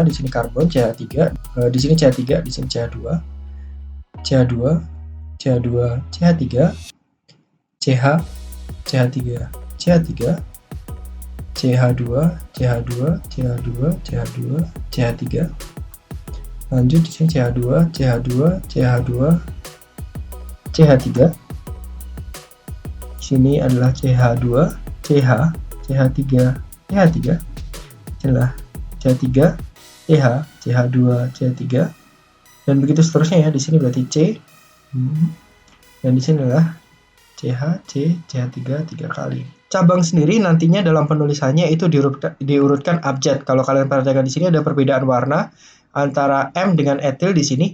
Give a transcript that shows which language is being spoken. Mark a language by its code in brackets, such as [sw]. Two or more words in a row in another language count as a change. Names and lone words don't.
[id] Di sini karbon CH3, di sini CH3, di sini CH2, CH2, CH2, CH3, CH, CH3, CH3, CH2, CH2, CH2, CH2, CH3. Lanjut di sini CH2, CH2, CH2, CH3. Di sini adalah CH2, CH, CH3, CH3. Adalah CH3, CH, CH2, CH3. Dan begitu seterusnya ya. Di sini berarti C. Dan di sini adalah CH, C, CH3 3 kali. Cabang sendiri nantinya dalam penulisannya itu diurutkan abjad. Kalau kalian perhatikan di sini ada perbedaan warna antara M dengan etil di sini.